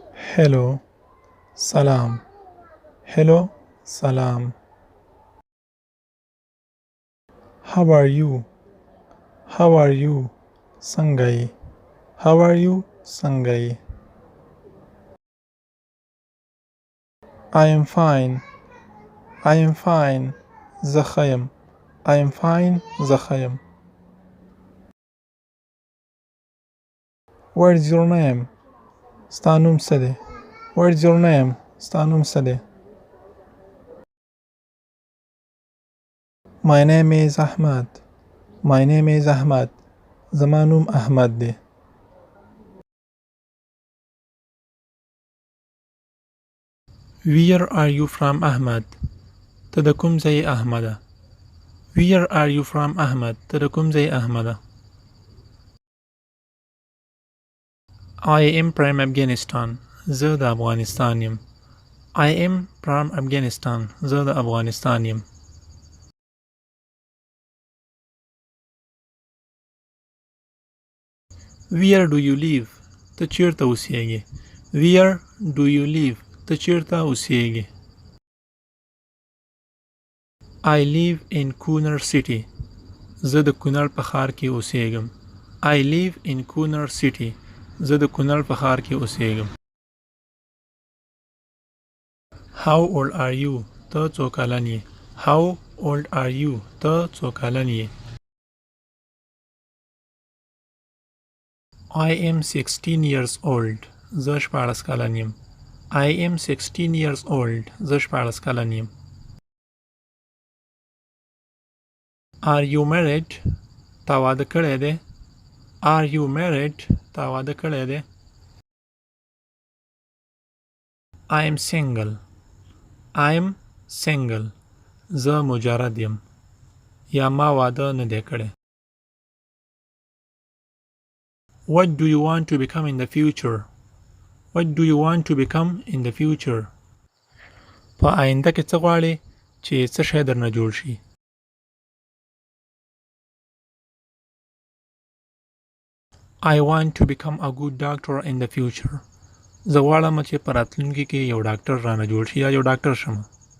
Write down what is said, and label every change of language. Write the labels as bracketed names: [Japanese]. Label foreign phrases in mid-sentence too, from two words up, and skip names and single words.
[English] hello salam hello salam how are you [Pashto] څنګه یې [English] how are you [Pashto] څنګه یې [English] I am fine [Pashto] زه ښه یم [English] I am fine [Pashto] زه ښه یم [English] What is your name [Pashto] ستا نوم څه دی [English] What is your name [Pashto] ستا نوم څه دی [English] My name is [Pashto] Ahmad زما نوم احمد دی [English] Where are you from Ahmad [Pashto] ته د کوم ځای احمده [English] Where are you from Ahmad [Pashto] ته د کوم ځای احمده [English] I am from Afghanistan [Pashto] زه د افغانستان یم [English] I am from Afghanistan [Pashto] زه د افغانستان یم [English] Where do you live [Pashto] ته چیرته اوسیږې [English] Where do you live [Pashto] ته چیرته اوسیږې [English] I live in Kunar city [Pashto] زه د کونړ په ښار کې اوسیږم [English] I live in Kunar city [Pashto] زه د کونړ په ښار کې اوسیږم [English] How old are you [Pashto] ته څو کلن یې [English] How old are you [Pashto] ته څو کلن یې [English] I am 16 years old [Pashto] زه 14 کلن یم [English] I am 16 years old [Pashto] زه 14 کلن یم [English] Are you married [Pashto] تا واده کړی دی [English] Are you married [Pashto] تا واده کړی دی [English] I am single [Pashto] زه مجرد یم یا ما واده نه دی کړی [English] What do you want to become in the future What do you want to become in the future [Pashto] په آینده کې څه غواړې چې څه شی درنه جوړ شي [English] I want to become a good doctor in the future [Pashto] زه غواړم چې په راتلونکي کې یو ډاکټر رانه جوړ شي یا یو ډاکټر شم